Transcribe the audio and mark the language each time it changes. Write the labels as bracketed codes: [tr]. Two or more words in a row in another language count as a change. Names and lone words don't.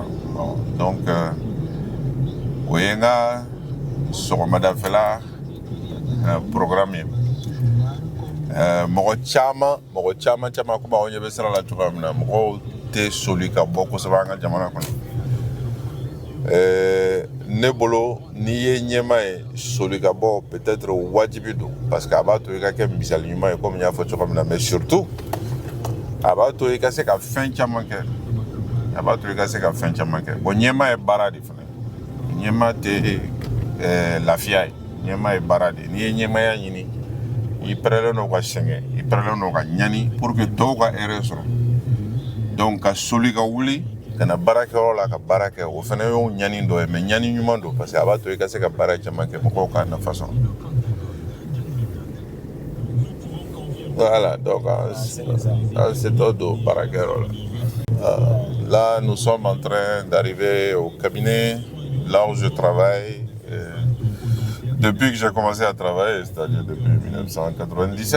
[bm] Donc o ye n ka sɔgɔmadafɛla programme ye. Mɔgɔ caman komi aw ɲɛ bɛ sira la cogoya min na mɔgɔw tɛ soli ka bɔ kosɛbɛ an ka jamana kɔnɔ. Ne bolo n'i ye ɲɛmaa ye soli ka bɔ peut-être wajibi don [fr] parce que [bm] a b'a to i ka kɛ misali ɲuman ye komi n y'a fɔ cogo min na [fr] mais surtout [bm] a b'a to i ka se ka fɛn caman kɛ. Bon ɲɛmaa ye baara de fana ye. Ɲɛmaa tɛ lafiya ye. Ɲɛmaa ye baara de ye. N'i ye ɲɛmaaya ɲini i pɛrɛlen don ka sɛgɛn i pɛrɛlen don ka ɲani [fr] pour que [bm] tɔw ka hɛrɛ sɔrɔ. Donc ka soli ka wuli ka na baarakɛyɔrɔ la ka baara kɛ o fana y'o ɲani dɔ ye mais ɲani ɲuman don [fr] parce que [bm] a b'a to i ka se ka baara caman kɛ mɔgɔw k'a nafa sɔrɔ. [fr] Voilà donc c'est tout [bm] don baarakɛyɔrɔ la. [fr] Là nous sommes en train d'arriver au cabinet là où je travaille. Depuis que j'ai commencé à travailler, c'est-à-dire depuis 1997.